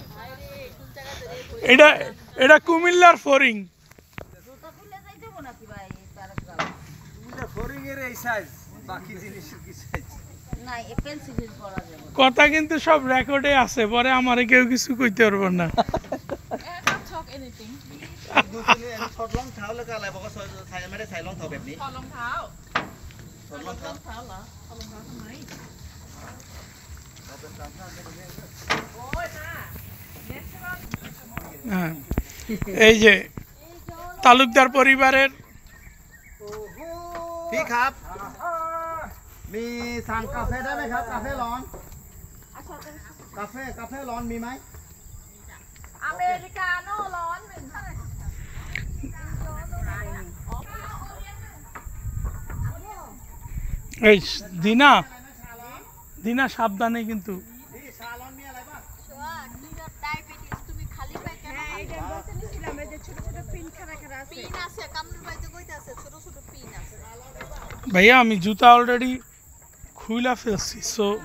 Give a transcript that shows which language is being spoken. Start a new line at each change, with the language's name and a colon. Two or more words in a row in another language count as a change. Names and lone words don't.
Bangla: এটা এটা কুমিল্লার ফরিং জুতা খুলে যাই দেব নাকি ভাই তার এটা ফরিং এর এই সাইজ বাকি জিনিস কি সাইজ না এই পেন্সিল পড়া যাবে কথা কিন্তু সব রেকর্ডে আছে পরে আমারে কেউ কিছু কইতে পারবে না
English: not talk anything
Thai: ดูสินี่ถอดรองเท้าแล้วก็อะไรบอกว่าใส่ไม่ได้ใส่รองเท้าแบบนี้ ถอดรองเท้า ถอดรองเท้า เท้าเหรอถอดรองเท้าทำไมโอ้ยน่า
Bangla: হ্যাঁ এই যে তালুকদার পরিবারের
Thai: พี่ครับมีสั่งกาแฟได้ไหมครับกาแฟร้อนกาแฟร้อนมีไหม อเมริกาโน่ร้อนหนึ่งค่ะ
Bangla: এই দিনা দিনা সাবধানে কিন্তু
Thai: นี่ชาร้อนมีอะไรบ้าง
Bangla: ডায়াবেটিস তুমি খালি পাই কেন এইটা বলতে নিছিলাম এই যে ছোট ছোট পিন খাড়া খাড়া আছে পিন আছে কামরুল ভাই তো কইতে আছে ছোট ছোট পিন আছে ভাইয়া আমি জুতা অলরেডি খুইলা ফেলছি সো